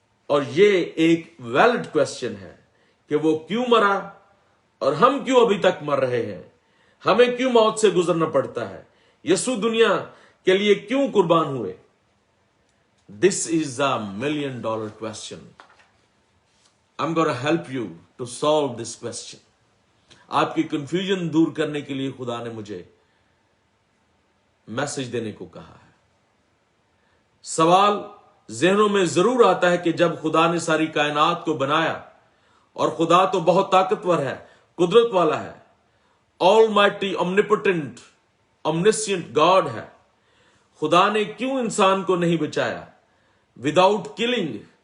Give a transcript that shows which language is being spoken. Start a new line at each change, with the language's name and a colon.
Urdu: اور یہ ایک ویلڈ کوسچن ہے کہ وہ کیوں مرا اور ہم کیوں ابھی تک مر رہے ہیں، ہمیں کیوں موت سے گزرنا پڑتا ہے، یسوع دنیا کے لیے کیوں قربان ہوئے۔
English: This is a $1 million question. I'm going to help you to solve this question.
Urdu: آپ کی کنفیوژن دور کرنے کے لیے خدا نے مجھے میسج دینے کو کہا ہے۔ سوال ذہنوں میں ضرور آتا ہے کہ جب خدا نے ساری کائنات کو بنایا، اور خدا تو بہت طاقتور ہے، قدرت والا ہے،
English: almighty omnipotent omniscient God
Urdu: ہے، خدا نے کیوں انسان کو نہیں بچایا؟
English: without killing,